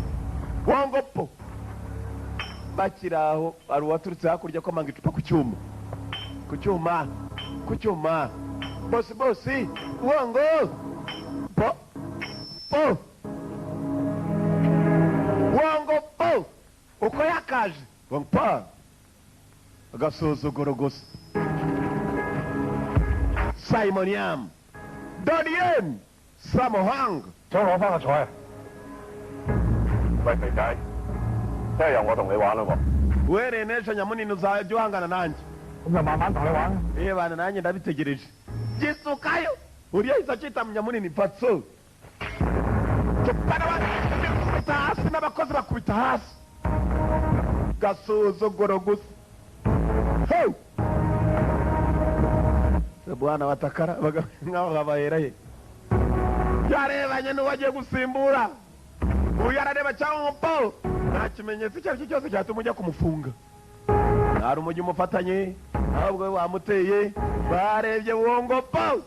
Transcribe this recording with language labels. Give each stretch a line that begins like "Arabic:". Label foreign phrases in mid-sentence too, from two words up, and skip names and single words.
Kinyarwanda: bakiri aho hari uwaturutse hakurya komanga icupa ku cyuma bosi wongo wongo po uko yakaje wongpo agasuzuguro gusa Simon Yam Darien Samohang
Cantonese: 想攞翻個彩。喂，肥仔，聽日由我同你玩咯喎。
Kinyarwanda: were n'ejo nyamunini uzajya uhangana nanjye
Cantonese: 咁就慢慢同你玩。
Kinyarwanda: bana nanjye ndabitegereje gisukayo uriya ahita akita mu nyamunini patso bakubita hasi n'abakozi bakubita hasi gasuzuguro gusa bwana batakara nk'aho babahera he yarebanye n'uwagiye gusimbura uyu arareba cyangwa umupo nta kimenyetso icyo ari cyo cyose cyatuma ujya kumufunga hari umujyi umufatanye ahubwo wamuteye barebye wongo po